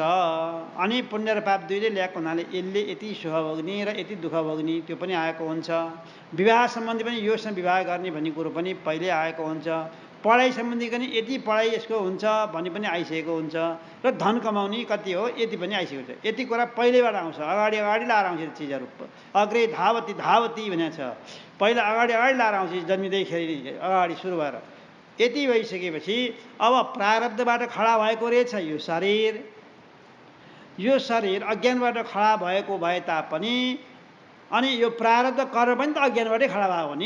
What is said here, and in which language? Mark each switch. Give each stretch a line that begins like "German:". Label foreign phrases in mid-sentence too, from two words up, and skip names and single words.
Nepali: अनि पुण्य र पाप दुईले ल्याएको हुनाले यसले यति सुख भोग्ने र यति दुःख भोग्ने त्यो पनि आएको हुन्छ। विवाह सम्बन्धी पनि योसँग विवाह गर्ने भन्ने कुरो पनि पहिले आएको हुन्छ। पढाइ सम्बन्धी पनि यति पढाइ यसको हुन्छ भन्ने पनि आइसकेको हुन्छ। र धन कमाउने कति हो यति पनि आइसकेको छ। यति कुरा पहिलेबाट आउँछ। अगाडि लाएर आउँछ चिजहरू।
Sanskrit: अग्रे धावती धावती
Nepali: भनेको छ। पहिला अगाडि लाएर आउँछ जन्मिँदैखेरि अगाडि सुरु भएर। यति भइसकेपछि अब प्रारब्धबाट खडा भएको रहेछ यो शरीर। यो शरीर अज्ञानबाट खडा भएको भए तापनि अनि यो प्रारब्ध कर्म पनि त अज्ञानबाटै खडा भएको हो नि।